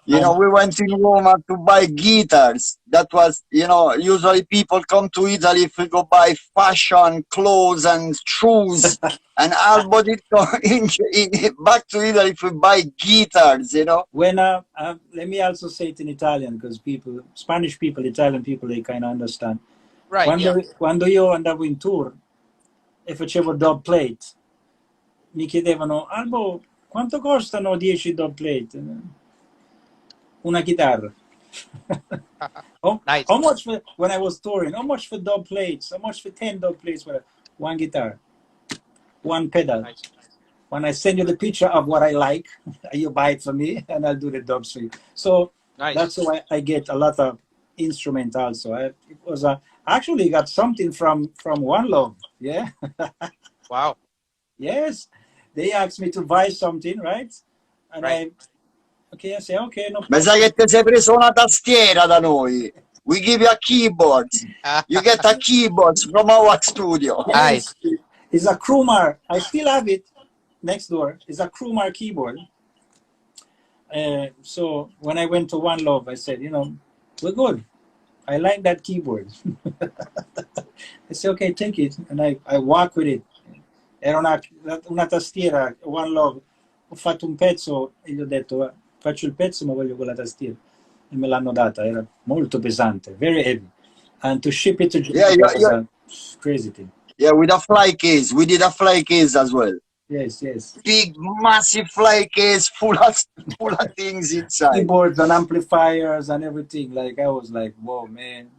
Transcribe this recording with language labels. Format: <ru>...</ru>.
<en>We went in Roma to buy guitars. That was, usually people come to Italy if we go buy fashion, clothes, and shoes. And Albo did come back to Italy if we buy guitars. when let me also say it in Italian because people, Spanish people, Italian people, they kind of understand. Right. Yeah.</en> <it>Quando io andavo in tour e facevo dub plate, mi chiedevano, Albo, quanto costano 10 dub plate? Una chitarra.</it> <en>Nice. How much for, when I was touring, how much for dub plates? How much for 10 dub plates for one guitar? One pedal. Nice. When I send you the picture of what I like, you buy it for me and I'll do the dubs for you. So Nice. that's why I get a lot of instrument also. It was I actually got something from One Love. Yeah. Wow. Yes. They asked me to buy something, right? And Right. I say, okay, no</en> <it>Ma</it> <en>problem.</en> <it>sai che ti sei preso una tastiera da noi?</it> <en>We give you a keyboard. You get a keyboard from our studio. Nice. Yes. It's a Krumar. I still have it next door. It's a Krumar keyboard. So when I went to One Love, I said, we're good. I like that keyboard. I said, okay, take it. And I walk with it.</en> <it>Era una tastiera, One Love. Ho fatto un pezzo e gli ho detto, faccio il pezzo ma voglio quella tastiera. E me l'hanno data. Era molto pesante,</it> <en>very heavy. And to ship it to Japan was a crazy thing. Yeah, with a fly case. We did a fly case as well. Yes, yes. Big, massive fly case full of things inside. Keyboards and amplifiers and everything. Like, I was like, whoa, man.</en>